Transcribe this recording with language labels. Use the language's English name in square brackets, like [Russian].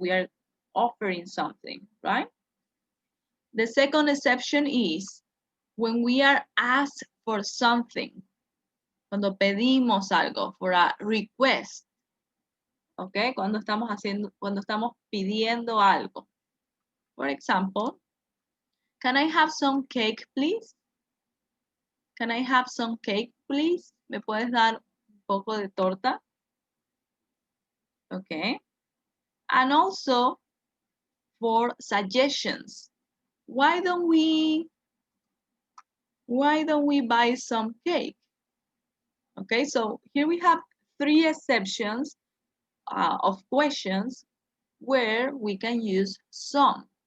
[English] We are offering something, right? The second exception is when we are asked for something. [Spanish] Cuando pedimos algo, [English] for a request. [Spanish] Okay, cuando estamos pidiendo algo. [English] For example, can I have some cake, please? Can I have some cake, please? [Spanish] ¿Me puedes dar un poco de torta? [English] Okay. And also for suggestions. Why don't we buy some cake? Okay, so here we have 3 exceptions of questions where we can use some.